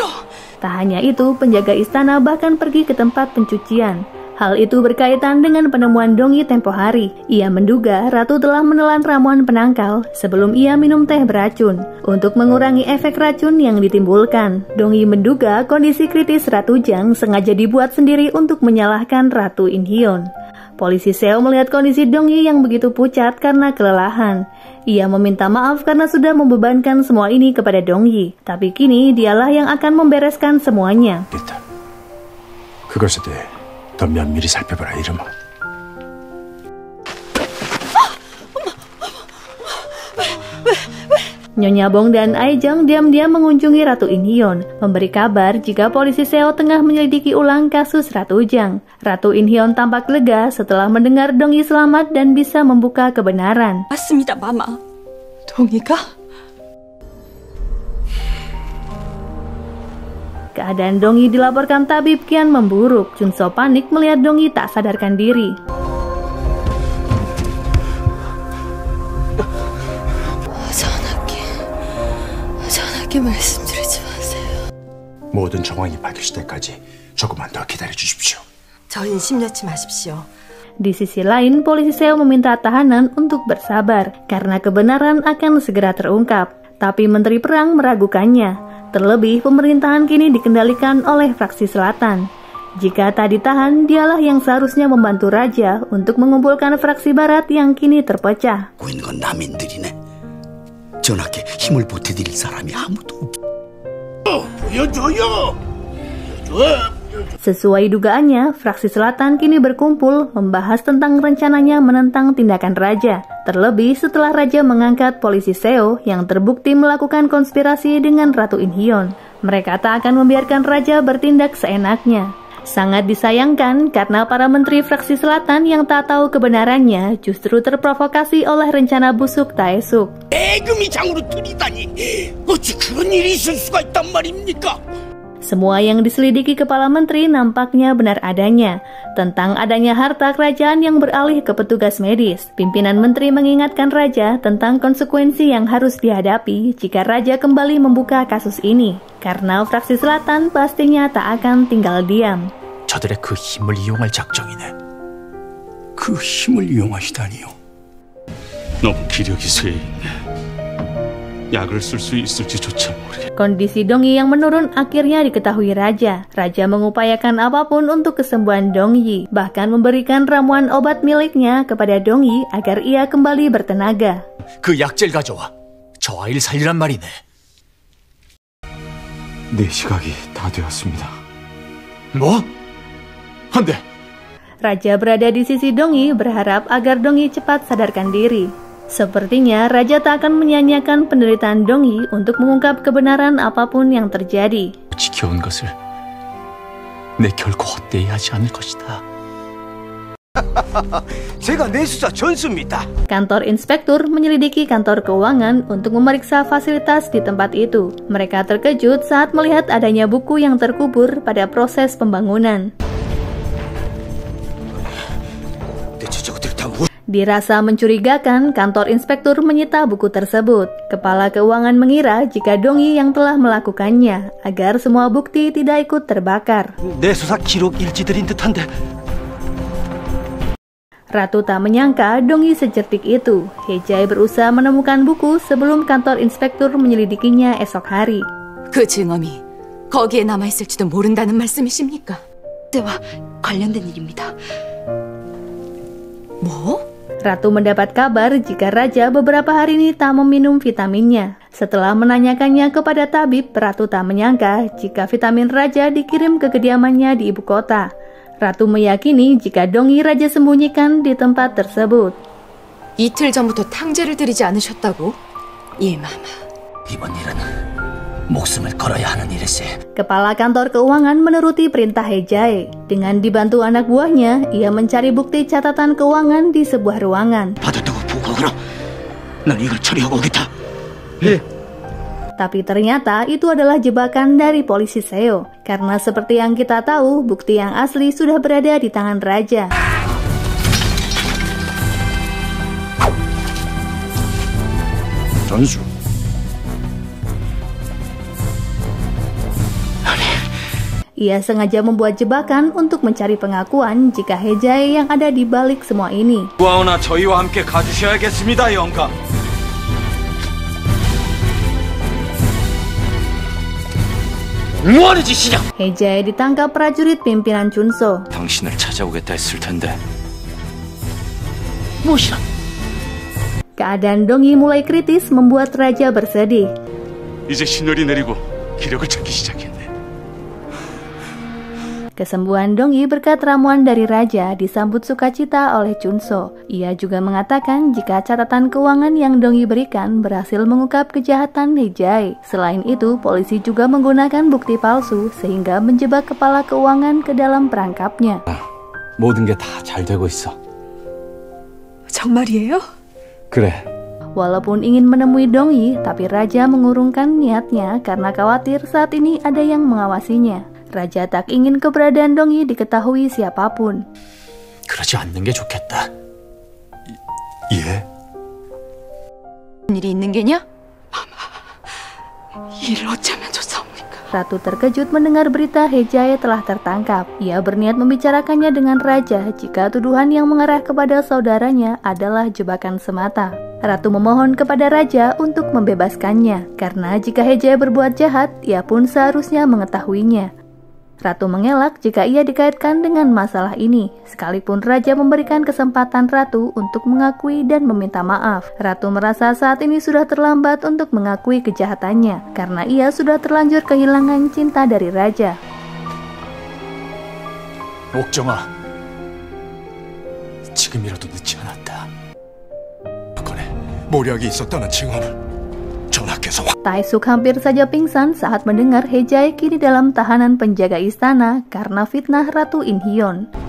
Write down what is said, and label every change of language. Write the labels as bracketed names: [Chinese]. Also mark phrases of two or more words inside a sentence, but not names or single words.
[Indonesian] Tak hanya itu, penjaga istana bahkan pergi ke tempat pencucian. Hal itu berkaitan dengan penemuan Dongyi tempo hari. Ia menduga Ratu telah menelan ramuan penangkal sebelum ia minum teh beracun untuk mengurangi efek racun yang ditimbulkan. Dongyi menduga kondisi kritis Ratu Jang sengaja dibuat sendiri untuk menyalahkan Ratu In Hyun. Polisi Seo melihat kondisi Dongyi yang begitu pucat karena kelelahan. Ia meminta maaf karena sudah membebankan semua ini kepada Dongyi. Tapi kini dialah yang akan membereskan semuanya. [Korean] 일단 그것에 대해 더 면밀히 살펴보라 이름아. [Indonesian] Nyonya Bong dan Aejang diam-diam mengunjungi Ratu In Hyun, memberi kabar jika polisi Seo tengah menyelidiki ulang kasus Ratu Jang. Ratu In Hyun tampak lega setelah mendengar Dongyi selamat dan bisa membuka kebenaran. [Korean] 맞습니다, 마마. 동이가? [Indonesian] Keadaan Dongyi dilaporkan tabib kian memburuk. Junso panik melihat Dongyi tak sadarkan diri. [Korean] 전하께 말씀드리지 마세요. 모든 정황이 밝혀질 때까지 조금만 더 기다려 주십시오. 저희는 심려치 마십시오. [Indonesian] Di sisi lain, polisi Seo meminta tahanan untuk bersabar karena kebenaran akan segera terungkap. Tapi Menteri Perang meragukannya. Terlebih, pemerintahan kini dikendalikan oleh fraksi selatan. Jika tak ditahan, dialah yang seharusnya membantu raja untuk mengumpulkan fraksi barat yang kini terpecah. [Korean] 고인 건 남인들이네. 전하께 힘을 보태드릴 사람이 아무도 없어. 보여줘요. [Indonesian] Sesuai dugaannya, fraksi selatan kini berkumpul membahas tentang rencananya menentang tindakan raja. Terlebih setelah raja mengangkat polisi Seo yang terbukti melakukan konspirasi dengan Ratu In Hyun. Mereka tak akan membiarkan raja bertindak seenaknya. Sangat disayangkan karena para menteri fraksi selatan yang tak tahu kebenarannya justru terprovokasi oleh rencana busuk Taesuk. [Korean] 애금이 장으로 들이다니 어찌 그런 일이 있을 수가 있단 말입니까? [Indonesian] Semua yang diselidiki kepala menteri nampaknya benar adanya. Tentang adanya harta kerajaan yang beralih ke petugas medis, pimpinan menteri mengingatkan raja tentang konsekuensi yang harus dihadapi jika raja kembali membuka kasus ini. Karena fraksi selatan pastinya tak akan tinggal diam. [Korean] 저들의 그 힘을 이용할 작정이네. 그 힘을 이용하시다니요. 너무 기력이 쇠해 있네. 약을 쓸 수 있을지조차 모르겠. [Indonesian] Kondisi Dongyi yang menurun akhirnya diketahui raja. Raja mengupayakan apapun untuk kesembuhan Dongyi, bahkan memberikan ramuan obat miliknya kepada Dongyi agar ia kembali bertenaga. [Korean] 그 약재를 가져와. 저 아이를 살리란 말이네. 네 시각이 다 되었습니다. 뭐? 안 돼. [Indonesian] Raja berada di sisi Dongyi berharap agar Dongyi cepat sadarkan diri. Sepertinya raja tak akan menyia-nyiakan penderitaan Dongyi untuk mengungkap kebenaran apapun yang terjadi. [Korean] 지켜온 것을 내 결코 헛되이 하지 않을 것이다. 제가 내수사 전수입니다. [Indonesian] Kantor inspektur menyelidiki kantor keuangan untuk memeriksa fasilitas di tempat itu. Mereka terkejut saat melihat adanya buku yang terkubur pada proses pembangunan. Dirasa mencurigakan, kantor inspektur menyita buku tersebut. Kepala keuangan mengira jika Dongyi yang telah melakukannya, agar semua bukti tidak ikut terbakar. [Korean] 내 수사 기록 일지들인 듯한데. [Indonesian] Ratu tak menyangka Dongyi secerdik itu. Hye-jae berusaha menemukan buku sebelum kantor inspektur menyelidikinya esok hari. [Korean] 그 증언이 거기에 남아있을지도 모른다는 말씀이십니까? 때와 관련된 일입니다. 뭐? [Indonesian] Ratu mendapat kabar jika Raja beberapa hari ini tak meminum vitaminnya. Setelah menanyakannya kepada tabib, Ratu tak menyangka jika vitamin Raja dikirim ke kediamannya di ibu kota. Ratu meyakini jika Dongyi Raja sembunyikan di tempat tersebut. [Korean] 이틀 전부터 탕제를 들이지 않으셨다고? 예, 마마. 이번 일은 목숨을 걸어야 하는 일일세. [Indonesian] Kepala kantor keuangan menuruti perintah Hye-jae. Dengan dibantu anak buahnya, ia mencari bukti catatan keuangan di sebuah ruangan. [Korean] 받았다고 보고하거라. 난 이걸 처리하고 오겠다. 예. [Indonesian] Tapi ternyata itu adalah jebakan dari polisi Seo. Karena seperti yang kita tahu, bukti yang asli sudah berada di tangan Raja. [Korean] 전수. [Indonesian] Ia sengaja membuat jebakan untuk mencari pengakuan jika Hye-jae yang ada di balik semua ini. [Korean] 구하오나 저희와 함께 가주셔야겠습니다, 영감. 뭐하는 짓이냐? [Indonesian] Hye-jae ditangkap prajurit pimpinan Chunso. [Korean] 당신을 찾아오겠다 했을 텐데. 무엇이라? [Indonesian] Keadaan Dongyi mulai kritis membuat Raja bersedih. [Korean] 이제 신월이 내리고 기력을 찾기 시작했네. [Indonesian] Kesembuhan Dongyi berkat ramuan dari Raja disambut sukacita oleh Chunso. Ia juga mengatakan jika catatan keuangan yang Dongyi berikan berhasil mengungkap kejahatan Hye-jae. Selain itu, polisi juga menggunakan bukti palsu sehingga menjebak kepala keuangan ke dalam perangkapnya. [Korean] 모든 게 다 잘 되고 있어. 정말이에요? 그래. [Indonesian] Walaupun ingin menemui Dongyi, tapi Raja mengurungkan niatnya karena khawatir saat ini ada yang mengawasinya. Raja tak ingin keberadaan Dongyi diketahui siapapun. [Korean] 그러지 않는 게 좋겠다. 예? 일이 있는 게냐? 일을 어쩌면 좋사옵니까? [Indonesian] Ratu terkejut mendengar berita Hye-jae telah tertangkap. Ia berniat membicarakannya dengan Raja jika tuduhan yang mengarah kepada saudaranya adalah jebakan semata. Ratu memohon kepada Raja untuk membebaskannya, karena jika Hye-jae berbuat jahat, ia pun seharusnya mengetahuinya. Ratu mengelak jika ia dikaitkan dengan masalah ini, sekalipun Raja memberikan kesempatan Ratu untuk mengakui dan meminta maaf. Ratu merasa saat ini sudah terlambat untuk mengakui kejahatannya, karena ia sudah terlanjur kehilangan cinta dari Raja. [Korean] 옥정아, 지금이라도 늦지 않았다. 사건에 모략이 있었다는 증언을 전하께서 [Indonesian] Taesuk hampir saja pingsan saat mendengar Hye-jae kini dalam tahanan penjaga istana karena fitnah Ratu In-hyeon.